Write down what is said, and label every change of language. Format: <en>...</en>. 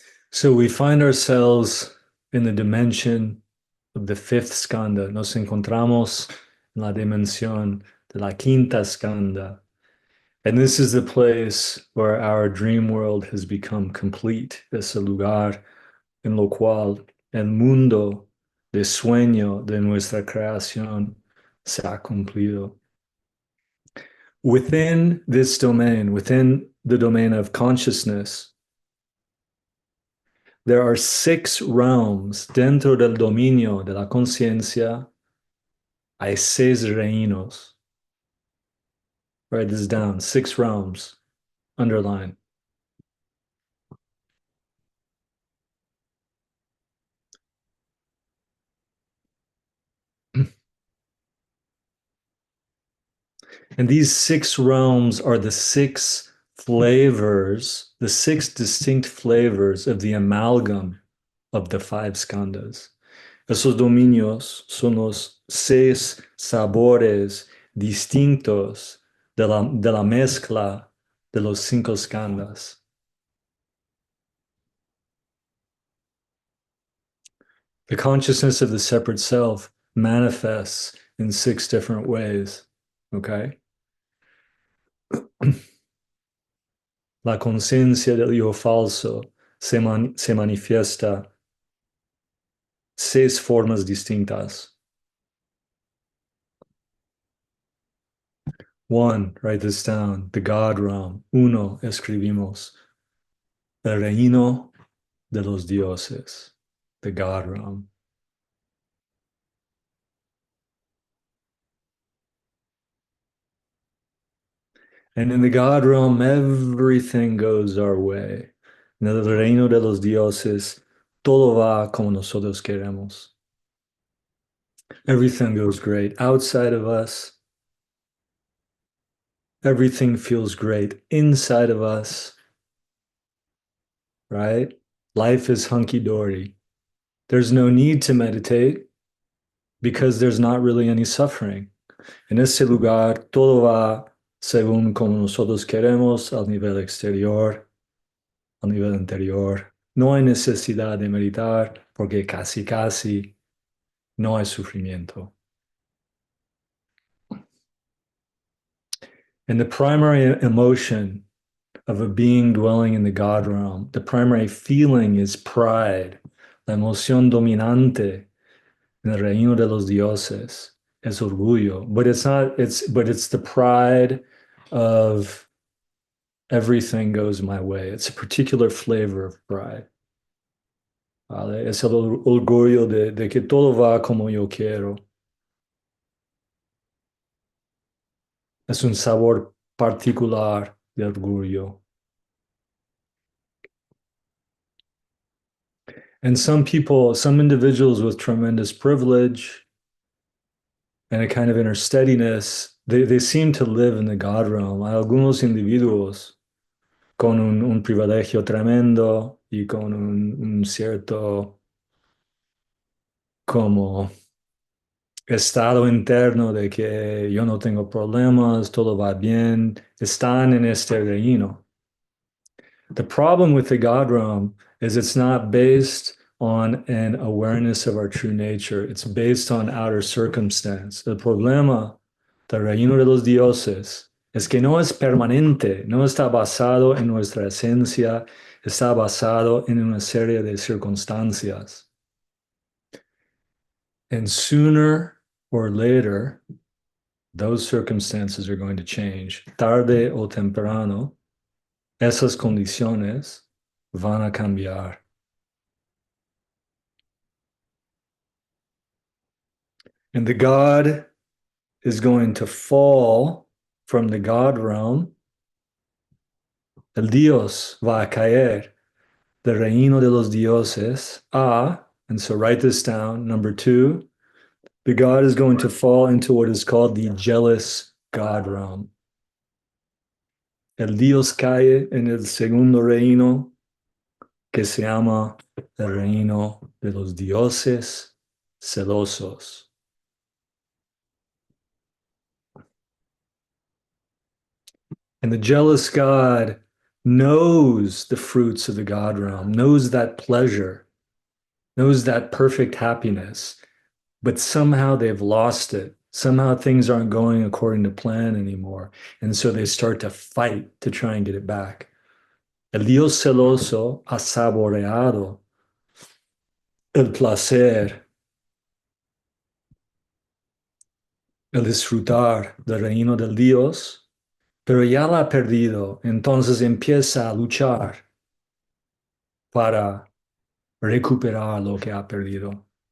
<en>So we find ourselves in the dimension of the fifth skanda.</en> <es>Nos encontramos en la dimensión de la quinta skanda.</es> <en>And this is the place where our dream world has become complete.</en> <es>Es el lugar en lo cual el mundo de sueño de nuestra creación se ha cumplido.</es> <en>Within this domain, within the domain of consciousness, there are six realms</en> <es>dentro del dominio de la conciencia. Hay seis reinos.</es> <en>Write this down. Six realms. Underline. And these six realms are the six flavors, the six distinct flavors of the amalgam of the five skandhas.</en> <es>Esos dominios son los seis sabores distintos de la mezcla de los cinco skandhas.</es> <en>The consciousness of the separate self manifests in six different ways. Okay?</en> <es>La conciencia del yo falso se manifiesta seis formas distintas.</es> <en>One, write this down, the God realm.</en> <es>Uno, escribimos. El reino de los dioses,</es> <en>the God realm. And in the God realm, everything goes our way.</en> <es>En el reino de los dioses, todo va como nosotros queremos.</es> <en>Everything goes great outside of us. Everything feels great inside of us, right? Life is hunky-dory. There's no need to meditate because there's not really any suffering.</en> <es>En ese lugar, todo va según como nosotros queremos, al nivel exterior, al nivel interior. No hay necesidad de meditar porque casi, casi no hay sufrimiento.</es> <en>And the primary emotion of a being dwelling in the God realm, the primary feeling is pride.</en> <es>La emoción dominante en el reino de los dioses es orgullo,</es> <en>but it's the pride of everything goes my way. It's a particular flavor of pride.</en> <es>¿Vale? Es el orgullo de que todo va como yo quiero. Es un sabor particular de orgullo.</es> <en>And some people, some individuals with tremendous privilege and a kind of inner steadiness, they seem to live in the God realm.</en> <es>Hay algunos individuos con un privilegio tremendo y con un cierto como estado interno de que yo no tengo problemas, todo va bien, están en este reino.</es> <en>The problem with the God realm is it's not based on an awareness of our true nature. It's based on outer circumstance.</en> <es>El problema del reino de los dioses es que no es permanente, no está basado en nuestra esencia, está basado en una serie de circunstancias.</es> <en>And sooner or later, those circumstances are going to change.</en> <es>Tarde o temprano, esas condiciones van a cambiar.</es> <en>And the God is going to fall from the God realm.</en> <es>El Dios va a caer del reino de los dioses</es> <en>and so write this down, number two, the God is going to fall into what is called the jealous God realm.</en> <es>El Dios cae en el segundo reino que se llama el reino de los dioses celosos.</es> <en>And the jealous God knows the fruits of the God realm, knows that pleasure, knows that perfect happiness, but somehow they've lost it. Somehow things aren't going according to plan anymore. And so they start to fight to try and get it back.</en> <es>El Dios celoso ha saboreado el placer, el disfrutar del reino del Dios, pero ya la ha perdido. Entonces empieza a luchar para recuperar lo que ha perdido.</es>